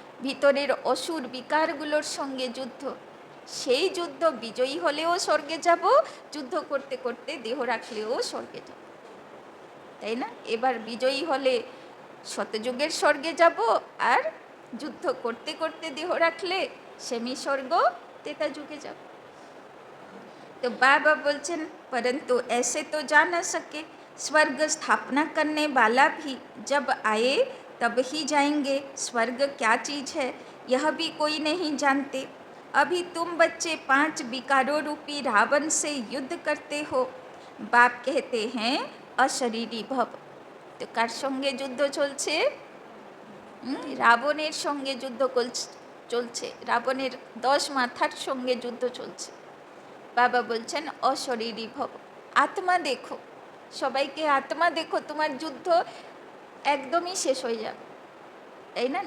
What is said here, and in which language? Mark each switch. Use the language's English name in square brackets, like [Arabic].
[Bangla] ভিতরের অসুর বিকারগুলোর সঙ্গে যুদ্ধ, সেই যুদ্ধ বিজয়ী হলেও স্বর্গে যাব, যুদ্ধ করতে করতে দেহ রাখলেও স্বর্গে যাব, তাই না? এবার বিজয়ী হলে শতযুগের স্বর্গে যাব, আর যুদ্ধ করতে করতে দেহ রাখলে সেমি স্বর্গ, ত্রেতা যুগে যাব। तो बाबा बोलचन [Hindi] परंतु ऐसे तो जा न सके, स्वर्ग स्थापना करने वाला भी जब आए तब ही जाएंगे, स्वर्ग क्या चीज़ है यह भी कोई नहीं जानते, अभी तुम बच्चे 5 विकारों रूपी रावण से युद्ध करते हो, बाप कहते हैं अशरीरी भव। [Bangla] तो कार संगे युद्ध चलছে? রাবণের সঙ্গে যুদ্ধ চলছে, রাবণের 10 মাথার সঙ্গে যুদ্ধ চলছে। বাবা বলছেন অশরীরী ভব, আত্মা দেখো, সবাইকে আত্মা দেখো, তোমার যুদ্ধ একদমই শেষ হয়ে যাবে, তাই না?